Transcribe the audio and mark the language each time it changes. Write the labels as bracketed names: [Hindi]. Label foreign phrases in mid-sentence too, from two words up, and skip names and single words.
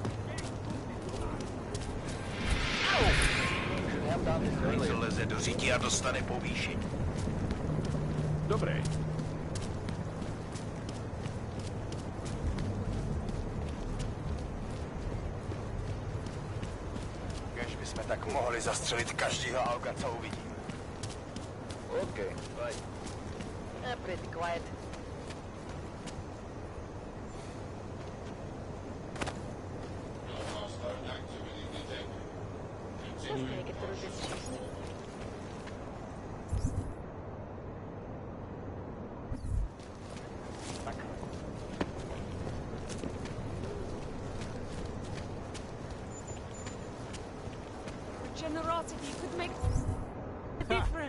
[Czech] Co leze do řití a dostane povýšení. Dobré. Kež bychom tak mohli zastřelit každýho auga, co uvidíme. [English] Okay, right. Pretty quiet. Let's make it through this shift. Generosity could make a difference.